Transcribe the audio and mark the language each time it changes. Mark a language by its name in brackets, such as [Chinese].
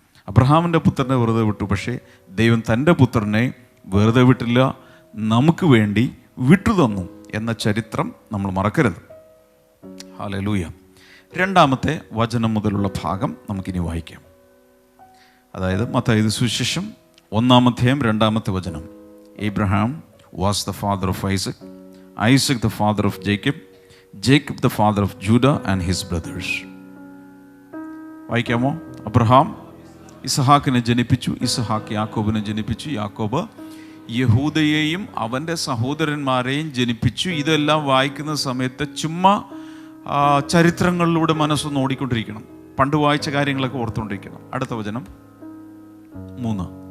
[Malayalam] അബ്രഹാമിൻ്റെ പുത്രനെ വെറുതെ വിട്ടു, പക്ഷേ ദൈവം തൻ്റെ പുത്രനെ വെറുതെ വിട്ടില്ല, നമുക്ക് വേണ്ടി വിട്ടു തന്നു എന്ന ചരിത്രം നമ്മൾ മറക്കരുത്. ഹല്ലേലൂയ. 2-ാമത്തെ വചനം മുതലുള്ള ഭാഗം നമുക്കിനി വായിക്കാം. അതായത് മത്തായി സുവിശേഷം 1-ാം അധ്യായം 2-ാമത്തെ വചനം. [English] Abraham was the father of Isaac, Isaac the father of Jacob, Jacob the father of Judah and his brothers. [Malayalam] വായിക്കാമോ? Abraham ഇസഹാക്കിനെ ജനിപ്പിച്ചു, ഇസഹാക്ക് യാക്കോബിനെ ജനിപ്പിച്ചു, യാക്കോബ് യഹൂദയെയും അവൻ്റെ സഹോദരന്മാരെയും ജനിപ്പിച്ചു. ഇതെല്ലാം വായിക്കുന്ന സമയത്ത് ചുമ്മാ ചരിത്രങ്ങളിലൂടെ മനസ്സൊന്ന് ഓടിക്കൊണ്ടിരിക്കണം. പണ്ട് വായിച്ച കാര്യങ്ങളൊക്കെ ഓർത്തുകൊണ്ടിരിക്കണം. അടുത്ത വചനം 3.